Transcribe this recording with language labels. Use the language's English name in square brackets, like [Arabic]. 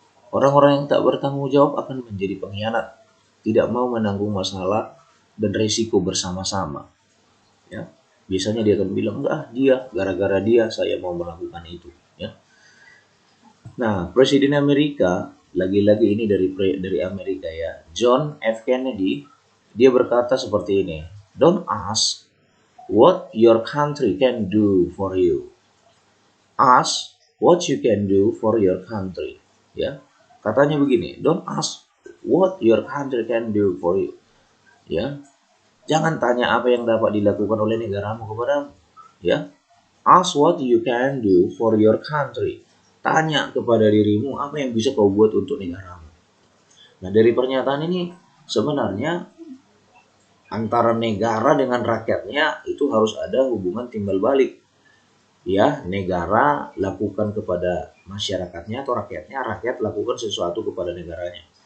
[Indonesian] Orang-orang yang tak bertanggung jawab akan menjadi pengkhianat, tidak mau menanggung masalah dan resiko bersama-sama. Ya, biasanya dia akan bilang, enggak, gara-gara dia saya mau melakukan itu. Ya. Nah, Presiden Amerika, lagi-lagi ini dari Amerika ya, John F. [English] Kennedy, [Indonesian] dia berkata seperti ini, [English] don't ask what your country can do for you. Ask what you can do for your country. [Indonesian] Ya, katanya begini, [English] don't ask what your country can do for you. [Indonesian] Ya, jangan tanya apa yang dapat dilakukan oleh negaramu kepadamu. [English] Ya, ask what you can do for your country. [Indonesian] Tanya kepada dirimu apa yang bisa kau buat untuk negaramu. Nah, dari pernyataan ini sebenarnya antara negara dengan rakyatnya itu harus ada hubungan timbal balik. Ya, negara lakukan kepada masyarakatnya atau rakyatnya, rakyat lakukan sesuatu kepada negaranya.